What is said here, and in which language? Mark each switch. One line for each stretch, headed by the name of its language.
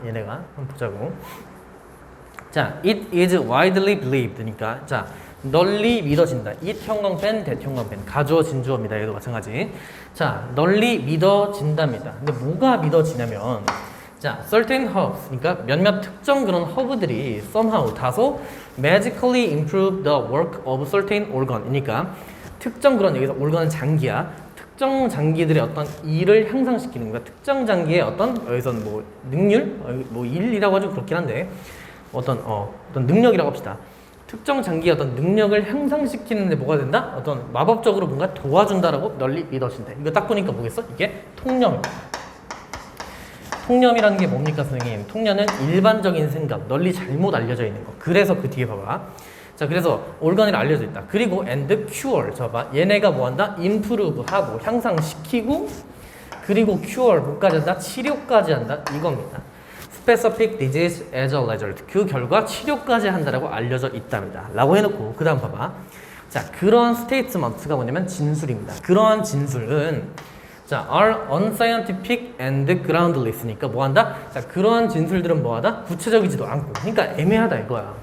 Korean: 얘네가 한번 보자고. 자,
English: it is widely believed.
Korean: 그러니까 자, 널리 믿어진다. it 형광펜, that 형광펜. 가주어 진주어입니다. 얘도 마찬가지. 자, 널리 믿어진답니다. 근데 뭐가 믿어지냐면 자,
English: certain herbs.
Korean: 그러니까 몇몇 특정 그런 허브들이
English: somehow
Korean: 다소
English: magically improve the work of certain organ.
Korean: 그러니까 특정 그런, 여기서 organ은 장기야. 특정 장기들의 어떤 일을 향상시키는 거야. 특정 장기의 어떤 여기서는 뭐 능률, 뭐 일이라고 하죠. 그렇긴 한데 어떤 능력이라고 합시다. 특정 장기의 어떤 능력을 향상시키는데 뭐가 된다? 어떤 마법적으로 뭔가 도와준다라고 널리 믿어진다. 이거 딱 보니까 뭐겠어? 이게 통념입니다. 통념이라는 게 뭡니까, 선생님? 통념은 일반적인 생각, 널리 잘못 알려져 있는 거. 그래서 그 뒤에 봐봐. 자, 그래서 올가니를 알려져 있다.
English: 그리고 and cure.
Korean: 저 봐. 얘네가 뭐 한다? improve 하고 향상시키고, 그리고 cure 뭐까지 한다? 치료까지 한다. 이겁니다.
English: specific disease as a result.
Korean: 그 결과 치료까지 한다라고 알려져 있답니다. 라고 해놓고 그 다음 봐봐. 자, 그러한 스테이트먼트가 뭐냐면 진술입니다. 그러한 진술은 자,
English: are unscientific and groundless
Korean: 니까 뭐 한다? 자, 그러한 진술들은 뭐 하다? 구체적이지도 않고. 그러니까 애매하다 이거야.